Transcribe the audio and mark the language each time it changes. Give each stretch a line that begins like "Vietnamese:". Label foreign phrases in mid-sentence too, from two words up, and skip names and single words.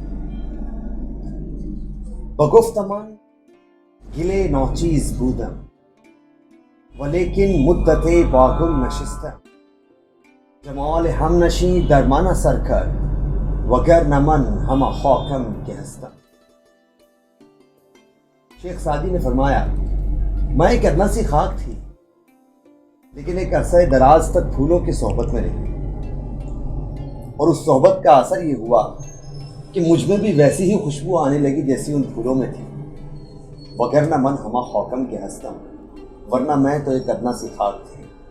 Persian: بگفتمان گله ناچیز بودم ولیکن مدت با گل نشستم. جمال هم نشین در من اثر کرد وگرنه من همه خاکم که هستم.
Urdu: شیخ سعدی نے فرمایا میں ایک ادنا سی خاک تھی لیکن ایک عرصہ دراز تک پھولوں کی صحبت میں رہی اور اس صحبت کا اثر یہ ہوا کہ مجھ میں بھی ویسی ہی خوشبو آنے لگی جیسی ان پھولوں میں تھی.
Persian: وگرنہ من ہما خاکم کے ہستم،
Urdu: ورنہ میں تو ایک ادنا سی خاک تھی.